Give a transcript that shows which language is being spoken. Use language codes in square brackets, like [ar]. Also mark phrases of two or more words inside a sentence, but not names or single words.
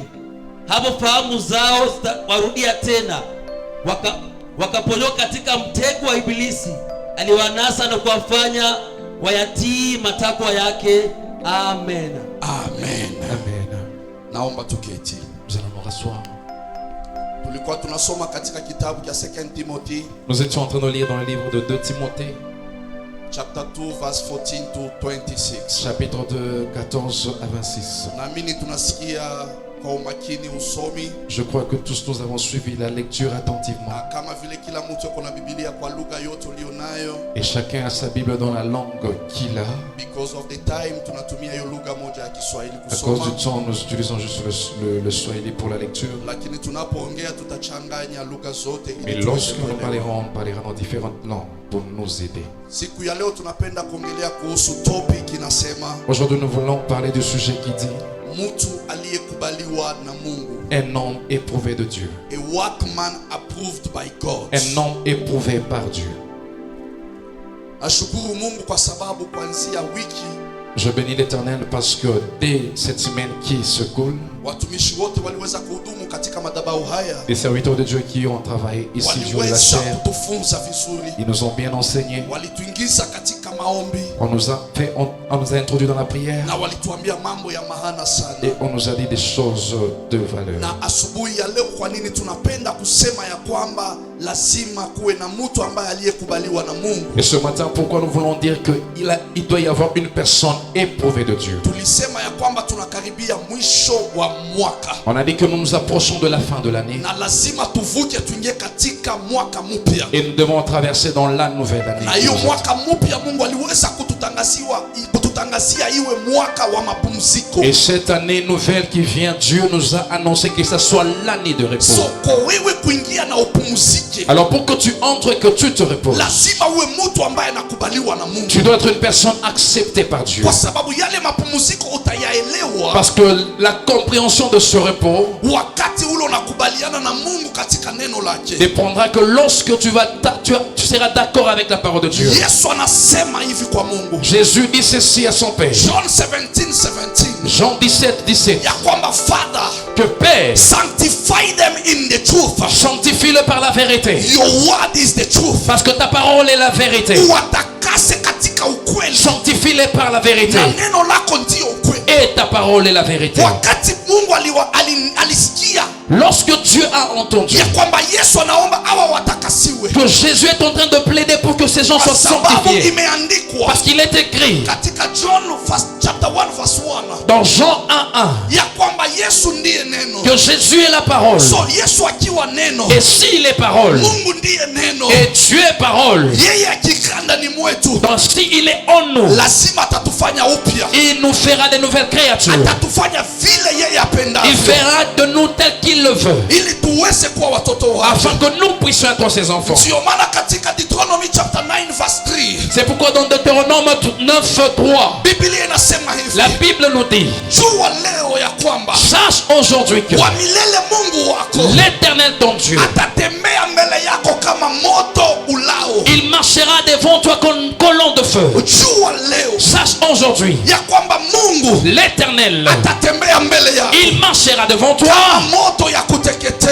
[sw] Hapo fahamu zao zitawarudia tena, wakaponyoka katika mtego wa Ibilisi aliwanasa na kuwafanya wayatii matakwa yake. Amen. Amen. Amen. Naomba tuketi. [fr] Nous allons nous rasseoir. [sw] Tulikuwa tunasoma katika kitabu cha 2 Timothy [fr] Nous étions en train de lire dans le livre de 2 Timothée, [en] chapter 2 verse 14 to 26. [fr] chapitre de 14 à 26. [sw] Naamini tunasikia kwa umakini usomi, [fr] Je crois que tous nous avons suivi la lecture attentivement. [sw] na kama vile kila mtu yuko na Biblia kwa lugha yote ulionayo, [fr] Et chacun a sa Bible dans la langue qu'il a. [en] because of the time [sw] tunatumia hiyo lugha moja ya Kiswahili [fr] À cause du [sw] kusoma, [fr] temps, nous utilisons juste le Swahili pour la lecture. [sw] lakini tunapoongea tutachanganya lugha zote [fr] Mais [sw] ili tuweze [fr] lorsque nous [sw] kuelewa. [fr] parlerons dans différentes langues pour nous aider. [sw] Siku ya leo tunapenda kuongelea kuhusu topic inasema [fr] Aujourd'hui, nous voulons parler du sujet qui dit [sw] mtu aliyekubaliwa na Mungu, [fr] un homme éprouvé de Dieu. [en] a workman approved by God. [fr] Un homme éprouvé par Dieu. [sw] Ashukuru Mungu kwa sababu kuanzia wiki [fr] Je bénis l'Éternel parce que dès cette semaine qui se coule, [sw] watumishi wote waliweza kuhudumu katika madhabahu haya. [fr] les serviteurs de Dieu qui ont travaillé ici sur la [sw] Waliweza [fr] chair, [sw] kutufunza vizuri. [fr] ils nous ont bien enseignés. [sw] Walituingiza katika maombi [fr] On nous a introduit dans la prière [sw] na walituambia mambo ya maana sana. [fr] et on nous a dit des choses de valeur. [sw] Na asubuhi ya leo, kwa nini tunapenda kusema ya kwamba lazima kuwe na mtu ambaye aliyekubaliwa na Mungu? [fr] Et ce matin, pourquoi nous voulons dire qu'il doit y avoir une personne éprouvée de Dieu? [sw] Tulisema ya kwamba tunakaribia mwisho wa mwaka [fr] On a dit que nous nous approchons de la fin de l'année [sw] na lazima tuvuke tuingie katika mwaka mpya. [fr] et nous devons traverser dans la nouvelle [sw] Na [fr] année. [sw] hiyo mwaka mpya Mungu aliweza kututangazia iwe mwaka wa mapumziko. [fr] Et cette année nouvelle qui vient, Dieu nous a annoncé que ça soit l'année de repos. [sw] So kwa wewe kuingia na upumzike, [fr] Alors pour que tu entres et que tu te reposes, [sw] lazima uwe mtu ambaye anakubaliwa na Mungu, [fr] tu dois être une personne acceptée par Dieu. [sw] kwa sababu yale mapumziko utayaelewa [fr] Parce que la compréhension de ce repos [sw] wakati ule unakubaliana na Mungu katika neno lake. [fr] dépendra que lorsque tu seras d'accord avec la parole de Dieu. [sw] Yesu anasema hivi kwa Mungu, [fr] Jésus dit ceci à son Père. John 17:17, Jean 17:17. [sw] ya kwamba Father, [fr] Que Père, [en] sanctify them in the truth. [fr] sanctifie-le par la vérité. [en] Your word is the truth. [fr] Parce que ta parole est la vérité. [sw] Watakase katika ukweli. [fr] Sanctifie-les par la vérité. [sw] Na neno lako ndio ukweli. [fr] Et ta parole est la vérité. [sw] Wakati Mungu alisikia [fr] Lorsque Dieu a entendu [sw] ya kwamba Yesu anaomba hawa watakasiwe, [fr] que Jésus est en train de plaider pour que ces gens [sw] kwa [fr] soient [sw] sababu [fr] sanctifiés, [sw] imeandikwa [fr] parce qu'il est écrit [sw] katika John [en] chapter 1 verse 1 [fr] dans Jean 1:1 [sw] ya kwamba Yesu ndiye neno. [fr] que Jésus est la parole. [sw] So Yesu akiwa neno, [fr] Et s'il est parole, [sw] Mungu ndiye neno, [fr] et Dieu est parole, [sw] yeye akikaa ndani mwetu [fr] donc s'il est en nous, [sw] lazima atatufanya upya, [fr] il nous fera des nouvelles créatures. [sw] atatufanya vile yeye [fr] Il [sw] apendavyo, [fr] fera de nous tel qu'il le veut, [sw] ili tuweze kuwa watoto wake. [fr] afin que nous puissions être ses enfants. [sw] Ndio maana katika Deuteronomy [en] chapter 9 verse 3 [fr] C'est pourquoi dans Deutéronome 9:3, [sw] Biblia inasema hivi, [fr] la Bible nous dit: [sw] jua leo ya kwamba [fr] sache aujourd'hui que [sw] wa milele Mungu wako [fr] l'Éternel ton Dieu, [sw] atatembea mbele yako kama moto ulao. [fr] il marchera devant toi comme colonne de feu. [sw] Jua leo [fr] Sache aujourd'hui, [sw] ya kwamba Mungu [fr] l'Éternel, [sw] atatembea mbele yako [fr] il marchera devant toi [sw] kama moto ya kuteketeza.